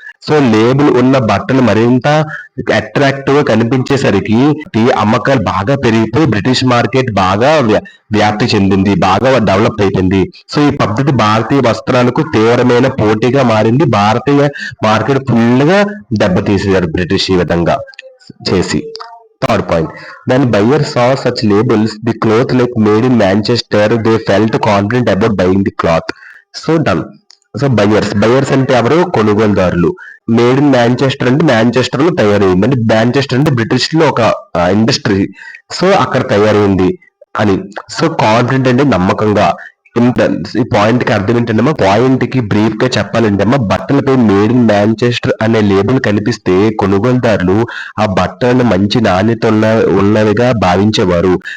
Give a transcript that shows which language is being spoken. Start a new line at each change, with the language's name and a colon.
Telugu: So label ఉన్న బట్టలు మరింత అట్రాక్టివ్ గా కనిపించేసరికి అమ్మకాలు బాగా పెరిగిపోయి బ్రిటిష్ మార్కెట్ బాగా వ్యాప్తి చెందింది, బాగా డెవలప్ అయిపోయింది. సో ఈ పద్ధతి భారతీయ వస్త్రాలకు తీవ్రమైన పోటీగా మారింది. భారతీయ మార్కెట్ ఫుల్ గా దెబ్బతీసేశారు బ్రిటిష్ ఈ విధంగా చేసి.
English: Third point, when buyers saw such labels, the cloth like made in Manchester, they felt confident about buying the cloth. So done.
Telugu: So buyers అంటే ఎవరు? కొనుగోలుదారులు. మేడ్ ఇన్ మాంచెస్టర్ అంటే మాంచెస్టర్ లో తయారైంది. అంటే మాంచెస్టర్ అంటే బ్రిటిష్ లో ఒక ఇండస్ట్రీ. సో అక్కడ తయారైంది అని. సో కాన్ఫిడెంట్ అంటే నమ్మకంగా. ఈ పాయింట్ కి అర్థం ఏంటంటే, పాయింట్ కి బ్రీఫ్ గా చెప్పాలంటే బట్టలపై మేడ్ ఇన్ మాంచెస్టర్ అనే లేబుల్ కనిపిస్తే కొనుగోలుదారులు ఆ బట్టలను మంచి నాణ్యత ఉన్నవిగా భావించేవారు.